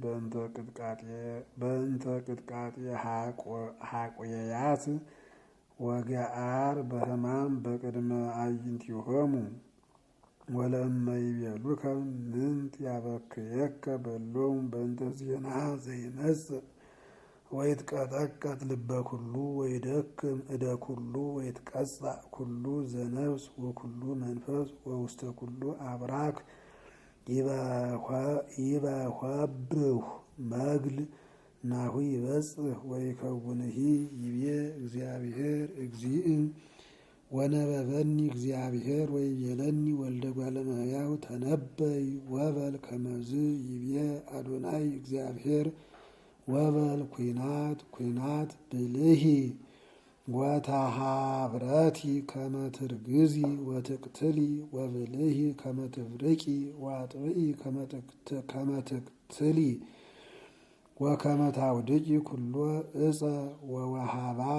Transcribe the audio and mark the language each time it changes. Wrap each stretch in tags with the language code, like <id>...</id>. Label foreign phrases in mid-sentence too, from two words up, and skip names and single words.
<gez>በእንተ ቅጥቃጤ ሐቆያት ወገአር በሕማም በቅድመ አዕይንቲሆሙ ወለእመ ይቤሉከ ምንት ያበክየከ በሎሙ በእንተ ዜና ዘይመጽእ ወይትቀጠቀጥ ልበ ኩሉ ወይደክም እደ ኩሉ ወይትቀጻዕ ኩሉ ዘነፍስ ወኩሉ መንፈስ ወውስተ ኩሉ አብራክ ይበኋብሁ መግል ናሁ ይበጽሕ ወይከውንሂ ይቤ እግዚአብሔር እግዚእ ወነበበኒ እግዚአብሔር ወይቤለኒ ወልደ እጓለ እመሕያው ተነበይ ወበል ከመዝ ይቤ አዶናይ እግዚአብሔር ወበል ኩናት ብልሂ ወተሃብረቲ ከመ ትርግዚ ወትቅትሊ ወብልሂ ከመ ትፍርቂ ወአጥብኢ ከመ ትቅትሊ ወከመ ታውድቂ ኩሎ ዕፀ ወወሃባ</gez>